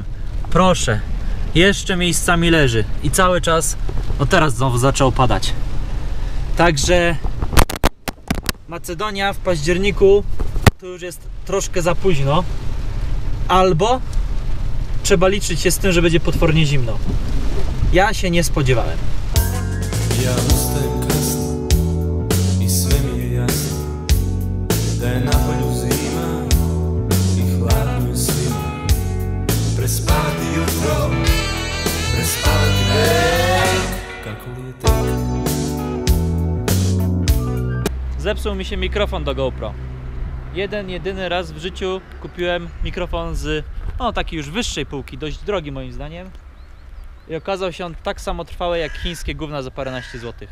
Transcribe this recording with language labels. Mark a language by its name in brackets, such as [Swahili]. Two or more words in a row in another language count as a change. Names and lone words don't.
[Polish] Proszę, jeszcze miejscami leży i cały czas, no teraz znowu zaczął padać. Także Macedonia w październiku to już jest troszkę za późno. Albo trzeba liczyć się z tym, że będzie potwornie zimno. Ja się nie spodziewałem. [Serbian] Ja ustajem kasno i sve mi je jasno da je na polju zima i hladno je svima. Prespavati jutro, prespavati vek, kako li je tek. [Polish] Zepsuł mi się mikrofon do GoPro. Jedyny raz w życiu kupiłem mikrofon z takiej już wyższej półki, dość drogi moim zdaniem. I okazał się on tak samo trwały jak chińskie gówna za paręnaście złotych.